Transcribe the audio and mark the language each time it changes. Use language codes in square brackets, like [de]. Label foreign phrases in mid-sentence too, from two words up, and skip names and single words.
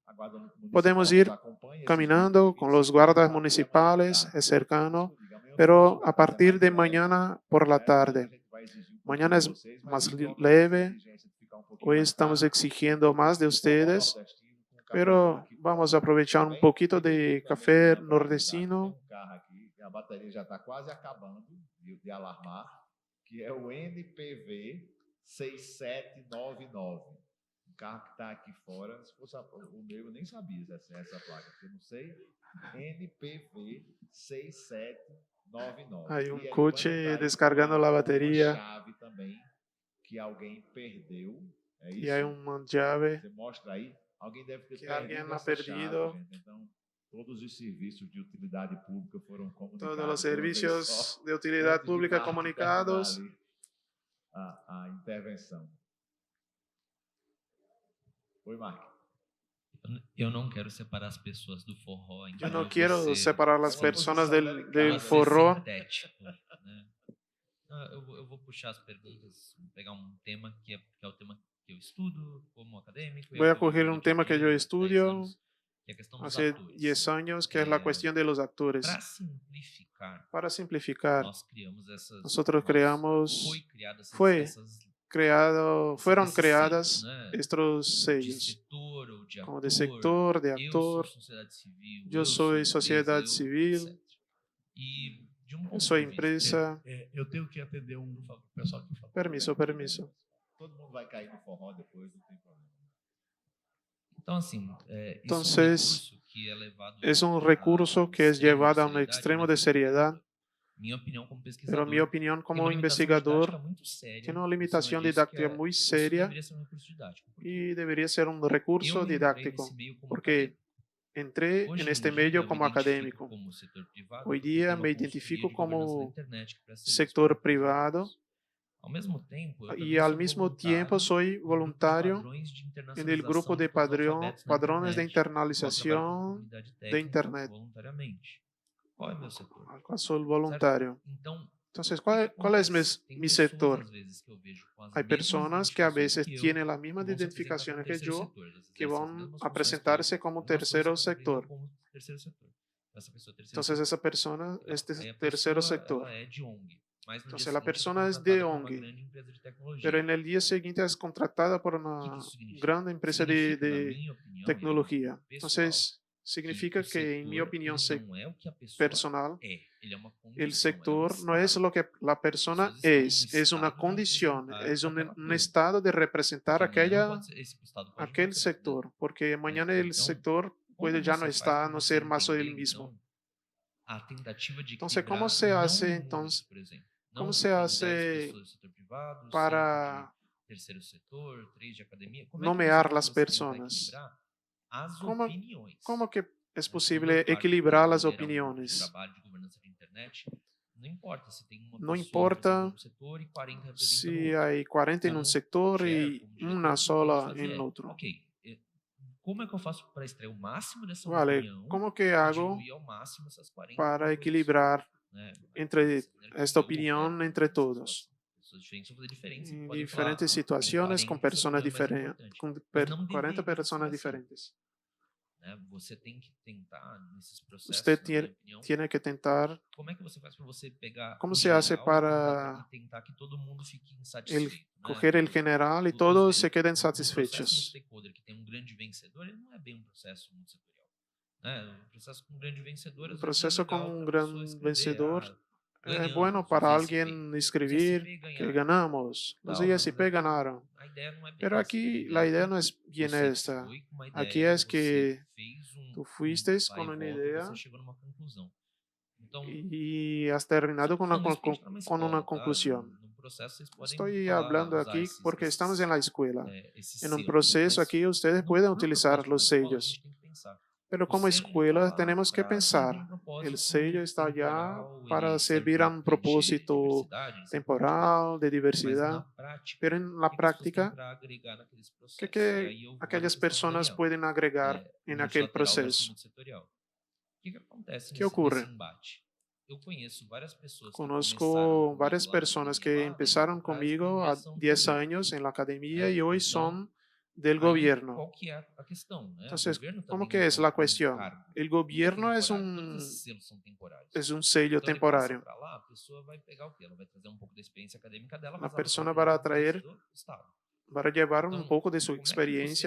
[es] Podemos ir caminando con los guardas municipales, es cercano, pero a partir de mañana por la tarde. Mañana es más leve. Hoy estamos exigiendo más de ustedes, pero vamos a aprovechar un poquito de café nordestino. [pt] A bateria já está quase acabando de alarmar, que é o NPV 6799. Um carro que está aqui fora, se fosse o meu, eu nem sabia essa placa, porque eu não sei. NPV 6799. [es] Hay un coche descargando la batería. [pt] Chave também que alguém perdeu. É isso? [es] Y hay una llave [pt] Você mostra aí. Alguém deve ter [es] que alguien ha [pt] essa [es] perdido. [pt] chave, gente. Então, todos os serviços de utilidade pública foram comunicados. [es] Todos los servicios de utilidad pública comunicados. [pt] A intervenção. Oi, Mark. Eu não quero separar as pessoas do forró. [es] Yo no quiero separar las personas del forró. [pt] Sintético, né? Eu vou puxar as perguntas, vou pegar um tema que é o tema que eu estudo como académico. [es] Voy a coger un tema que yo estudio [pt] que é a questão dos [es] hace [pt] atores. [es] 10 años, que es la cuestión de los actores. [pt] Para simplificar, Nós criamos essas, [es] nosotros creamos, [pt] foi criado essas, [es] fue [pt] essas [es] creado, fueron [pt] esses [es] creadas [pt] sellos, né? [es] estos [pt] De [es] sellos, [pt] setor ou de [es] como de [pt] ator, [es] sector, de [pt] eu [es] actor, [pt] sou sociedade civil, [es] yo [pt] eu sou [es] soy [pt] empresa, [es] sociedad [pt] eu, [es] civil, [pt] etc. E de um [es] yo [pt] ponto [es] soy [pt] de vista, [es] empresa. [pt] Eu tenho que atender pessoal que fala. [es] Permiso, permiso. [pt] Todo mundo vai cair no forró depois, não tem problema. Então, assim, [es] Entonces, [pt] que é levado [es] es un recurso que es llevado a un extremo de seriedad. [pt] minha opinião como [es] Pero [pt] pesquisador, [es] mi opinión [pt] tem [es] como [pt] uma limitação [es] investigador [pt] didática muito séria [es] tiene una [pt] em cima [es] limitación [pt] disso, [es] didáctica [pt] que [es] muy [pt] isso [es] seria [pt] deveria ser um recurso didático. [es] y debería ser un recurso [pt] Eu me entrei [es] didáctico, [pt] nesse meio como [es] porque entré [pt] Hoje [es] en [pt] em [es] este [pt] dia, [es] medio [pt] eu [es] como [pt] me identifico [es] académico. [pt] como setor privado, [es] Hoy [pt] porque [es] día [pt] tenho uma [es] me [pt] consultoria [es] identifico [pt] de governança da [es] como [pt] internet que presta serviço [es] sector [pt] para [es] privado [pt] Ao mesmo tempo, eu [es] y [pt] também [es] al [pt] sou [es] mismo [pt] voluntário [es] tiempo soy [pt] no grupo de [es] voluntario [pt] padrões de [es] en el grupo de [pt] internacionalização dos alfabetos na [es] padrones de [pt] internet, qual trabalho com [es] internalización [pt] comunidade [es] de [pt] técnica [es] Internet, [pt] voluntariamente. Qual é meu setor? [es] al cual soy voluntario. [pt] Então, [es] Entonces, [pt] o que [es] ¿cuál es [pt] acontece? Tem [es] mi [pt] pessoas, [es] sector? [pt] às vezes, que eu vejo com as [es] Hay [pt] mesmas [es] personas que a [pt] identificações [es] veces [pt] que eu, [es] tienen las mismas [pt] que vão se apresentar [es] identificaciones [pt] como [es] que [pt] terceiro [es] yo, [pt] setor, elas [es] que [pt] exercem as [es] van [pt] mesmas [es] a [pt] funções que eu, [es] presentarse como [pt] algumas pessoas [es] tercero [pt] se apresentam [es] sector. [pt] como terceiro setor. Essa pessoa é terceiro [es] Entonces, [pt] setor. [es] esa persona es [pt] Aí a [es] tercero [pt] pessoa, [es] sector. [pt] ela é de ONG, mas no [es] Entonces, [pt] dia [es] la [pt] seguinte [es] persona [pt] ela é [es] es de [pt] contratada por uma [es] ONG, [pt] grande empresa de tecnologia. [es] pero en el día siguiente es contratada por [pt] O que [es] una [pt] isso significa? [es] gran empresa [pt] Significa, na [es] de [pt] minha opinião, [es] tecnología. [pt] pessoal, [es] Entonces, significa [pt] o [es] que, en mi [pt] setor, [es] opinión [pt] ele não é o que a pessoa [es] personal, [pt] é, ele é uma condição, [es] el [pt] ele é um [es] sector no es lo que la persona es una condición, es un estado de representar aquel sector, porque mañana el sector puede ya no estar, no ser más el mismo. [pt] a tentativa de [es] Entonces, [pt] equilibrar [es] ¿cómo se [pt] não [es] hace [pt] números, [es] entonces? [pt] por exemplo. [es] ¿Cómo [pt] Não [es] se [pt] tem 10 [es] hace [pt] pessoas do setor privado, [es] para [pt] 5 de terceiro setor, 3 de academia? Como é que [es] nomear [pt] você [es] las [pt] tenta [es] personas? [pt] equilibrar as [es] ¿Cómo, [pt] opiniões? [es] cómo que es [pt] Quando [es] posible [pt] eu parto [es] equilibrar [pt] para [es] las [pt] liderar um grupo de [es] opiniones? [pt] trabalho de governança de internet, não importa se tem uma [es] No [pt] pessoa [es] importa [pt] representando um setor e 40 representando [es] si [pt] outro. [es] hay 40 en un [pt] Como [es] sector [pt] chair, [es] y [pt] como diretor, [es] una [pt] o que eu [es] sola [pt] posso fazer [es] en [pt] é, [es] otro. [pt] ok, como é que eu faço para extrair o máximo dessa [es] Vale, [pt] opinião [es] ¿cómo que [pt] e [es] hago [pt] diluir ao máximo essas 40 [es] para [pt] coisas, [es] equilibrar [pt] né? [es] entre [pt] Entender que [es] esta [pt] eu [es] opinión entre todos? [pt] pessoas diferentes vão fazer diferença. em Podem falar diferentes com situações 40 com pessoas, pessoas é mais diferentes, importante. com Mas não 40 deveria ser pessoas assim. diferentes. Né? Você tem que tentar, nesses processos, [es] Usted [pt] na minha opinião, [es] tiene que tentar, [pt] como é que você faz para você pegar [es] ¿cómo [pt] o [es] se hace [pt] geral [es] para [pt] e tentar que todo mundo fique [es] el, [pt] insatisfeito? Né? [es] coger el general y [pt] Os [es] todos [pt] ve- [es] se queden [pt] Um processo [es] satisfechos? [pt] multi-stakeholder que tem um grande vencedor, ele não é bem um processo multissetorial. Né? Um processo com um grande vencedor, [es] Un [pt] às vezes, é [es] proceso con [pt] legal [es] un [pt] pra pessoa [es] gran [pt] escrever, [es] vencedor es [pt] ganhamos, [es] bueno [pt] os [es] para [pt] ISP. [es] alguien [pt] Os [es] escribir [pt] ISP [es] que [pt] ganharam. [es] ganamos, los [pt] Tal, mas [es] ISP [pt] aqui [es] ganaron. [pt] a ideia não é bem [es] Pero [pt] essa. A [es] aquí [pt] ideia [es] la [pt] é [es] idea [pt] que [es] no es bien [pt] você [es] esta. [pt] foi com uma [es] Aquí [pt] ideia, [es] es [pt] você [es] que [pt] fez [es] tú [pt] um [es] fuiste [pt] vai [es] con [pt] e [es] una [pt] volta, [es] idea [pt] você chegou numa conclusão. Então, [es] y has terminado con [pt] falando isso porque a gente está numa [es] con una [pt] escola, tá? [es] conclusión. [pt] No processo vocês podem [es] Estoy [pt] falar, [es] hablando [pt] usar [es] aquí porque estamos en la escuela. [pt] esses [es] En un [pt] selos, [es] proceso [pt] mas [es] aquí ustedes [pt] no [es] pueden [pt] propósito [es] utilizar [pt] da [es] los [pt] escola, a [es] sellos. [pt] gente tem que pensar. [es] Pero [pt] O [es] como [pt] selo ele tá [es] escuela [pt] lá [es] tenemos que [pt] para [es] pensar, [pt] servir um [es] el [pt] propósito [es] sello está allá [pt] temporal, [es] para [pt] ele serve [es] servir a [pt] para [es] un [pt] preencher [es] propósito [pt] diversidade, ele serve para [es] temporal, de [pt] mas [es] diversidad, [pt] na prática, [es] pero en [pt] o [es] la [pt] que as pessoas têm [es] práctica, [pt] para agregar naqueles processos? [es] ¿qué, [pt] E [es] qué [pt] aí eu vou na [es] aquellas [pt] questão do [es] personas [pt] Daniel, [es] pueden agregar en aquel [pt] multilateral versus [es] proceso? [pt] multissetorial. O que acontece [es] ¿Qué [pt] nesse [es] ocurre? [pt] embate? Eu conheço várias pessoas que [es] Conozco [pt] começaram [es] varias [pt] comigo lá na [es] personas [pt] academia [es] que [pt] lá 10 [es] empezaron [pt] anos atrás, [es] conmigo [pt] hoje em dia [es] a [pt] são do [es] 10 [pt] governo. [es] años en la academia [pt] Né? [es] y hoy [pt] Então, [es] son del [pt] aí, [es] gobierno. [pt] qual que é a questão? Né? O [es] Entonces, [pt] governo [es] ¿cómo [pt] também [es] que [pt] é [es] es la [pt] um [es] cuestión? [pt] cargo [es] El gobierno es [pt] temporário, todos [es] un, [pt] esses selos são temporários. [es] es un sello [pt] Então, ele passa [es] temporario. [pt] para lá, a pessoa vai pegar o quê? Ela vai trazer um pouco da experiência acadêmica dela, [es] La [pt] mas ela vai [es] persona [pt] trabalhar [es] va a [pt] no contexto [es] traer, [pt] do Estado. [es] va a llevar un [pt] Então, [es] poco de su [pt] como é que você [es] experiencia